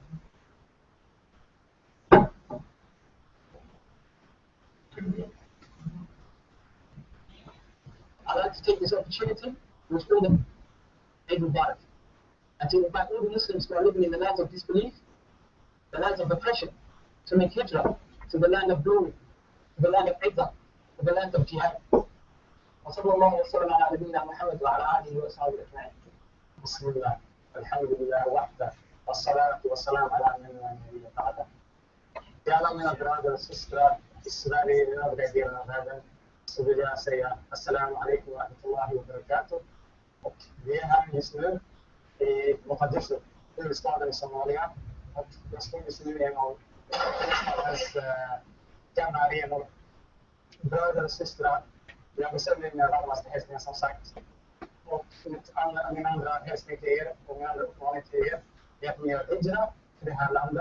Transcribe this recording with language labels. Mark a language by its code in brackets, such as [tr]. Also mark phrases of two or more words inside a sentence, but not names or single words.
[en] I'd like to take this opportunity to restore them [ar] عيد مبارك [en] and to invite all the Muslims who are living in the lands of disbelief, the lands of oppression, to make hijrah to the land of glory, to the land of Izzah, to the land of jihad. [ar] وصلى الله وسلم على نبينا محمد وعلى آله وصحبه أجمعين. بسم الله الحمد لله وحده والصلاة والسلام على من لا نبي بعده. يا الله من [en] brother sister Israeli [sv] bröder så vill jag säga [ar] السلام عليكم ورحمة الله وبركاته. [sv] Och vi är här just nu i Mogadishu, huvudstaden i Somalia. Och jag står just nu i en av huvudstadens gamla arenor. Bröder och systrar, jag besänder mina varmaste hälsningar som sagt. Och min andra hälsning till er och min andra uppmaning till er är att ni gör hijra till det här landet.